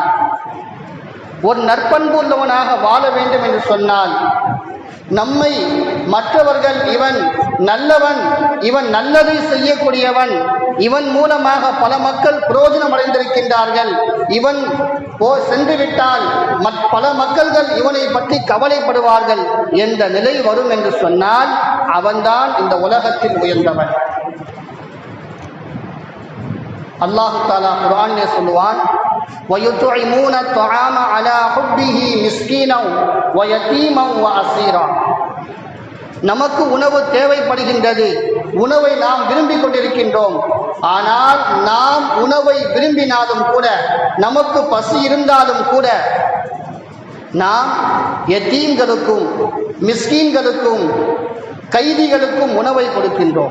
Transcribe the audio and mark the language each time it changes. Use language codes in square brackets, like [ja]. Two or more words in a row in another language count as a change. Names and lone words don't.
[ta] ஒரு நற்பண்பு உள்ளவனாக வாழ வேண்டும் என்று சொன்னால், நம்மை மற்றவர்கள் இவன் நல்லவன், இவன் நல்லதை செய்யக்கூடியவன், இவன் மூலமாக பல மக்கள் பிரயோஜனம் அடைந்திருக்கின்றார்கள், இவன் சென்று விட்டால் பல மக்கள்கள் இவனை பற்றி கவலைப்படுவார்கள் என்ற நிலை வரும் என்று சொன்னால், அவன்தான் இந்த உலகத்தில் உயர்ந்தவன். [ar] الله تعالى [ta] குர்ஆனிலே சொல்லுவான், [ar] وَيُطْعِمُونَ الطَّعَامَ عَلَى حُبِّهِ مِسْكِينًا وَيَتِيمًا وَأَسِيرًا. [ta] நமக்கு உணவு தேவைப்படுகின்றது, உணவை நாம் விரும்பிக் கொண்டிருக்கின்றோம். ஆனால் நாம் உணவை விரும்பினாலும் கூட, நமக்கு பசி இருந்தாலும் கூட, நாம் யதீம்களுக்கும் மிஸ்கீன்களுக்கும் கைதிகளுக்கும் உணவை கொடுக்கின்றோம்.